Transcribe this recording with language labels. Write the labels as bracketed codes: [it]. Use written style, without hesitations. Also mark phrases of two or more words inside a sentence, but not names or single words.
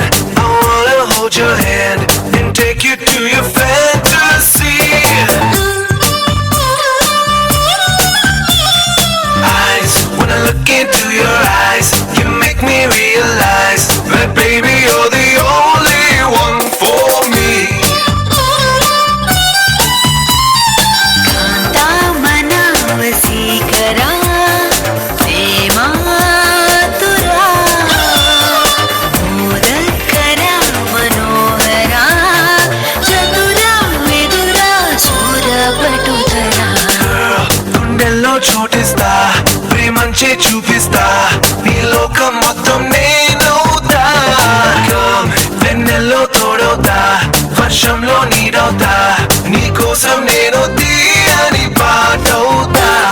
[en] I wanna hold your hand and take you to your fantasy. Eyes, when I look into your eyes, you make me realize that baby you're the only one for me. कांता वसीकरा [te] చోటిస్తా ప్రేమంచే చూపిస్తా నీ లోకం మొత్తం నేనవుతా వెన్నెల్లో తోడవుతా వర్షంలో నీడవుతా నీ కోసం నేను తీయని పాటవుతా